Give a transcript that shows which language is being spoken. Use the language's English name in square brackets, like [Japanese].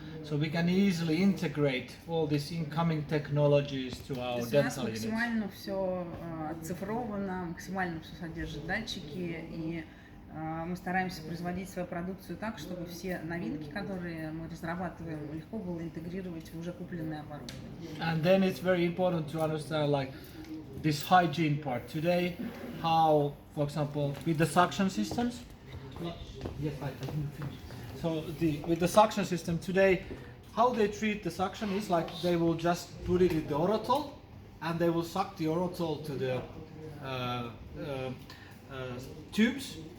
[English] So we can easily integrate all these incoming technologies to our [Russian] То есть у нас [English] dental units. [Russian] максимально все оцифровано, максимально все содержит датчики, и мы стараемся производить свою продукцию так, чтобы все новинки, которые мы разрабатываем, легко было интегрировать в уже купленное оборудование. [English] And then it's very important to understand like this hygiene part today, how, for example, with the suction systems. Yes, I didn't finish. So with the suction system today, how they treat the suction is like they will just put it in the orotol, and they will suck the orotol to the tubes.